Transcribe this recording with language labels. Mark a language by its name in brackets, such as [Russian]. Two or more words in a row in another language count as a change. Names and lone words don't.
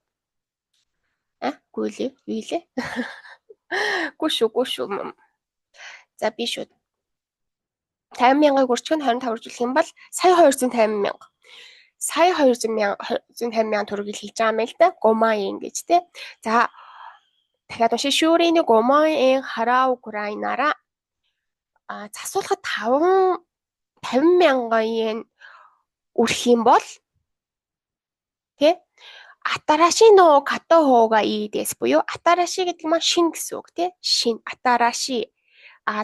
[Mongolian] Гүйлээ. Гүш. За би шүү. 50,000-ыг үржих нь 25 үржүүлэх юм бол сая 250,000. Сая 250,000 төгрөгийг хэлж байгаа юм л да. 5 万円 гэж те. За дахиад уншия. [Japanese] 修理に 5 万円 払うくらいなら [Mongolian] засуулахад 50,000 yen үрэх юм бол те [Japanese] 新しい の 買った 方が いい です [Mongolian] буюу атараши гэдэг нь шин гэсэн үг те.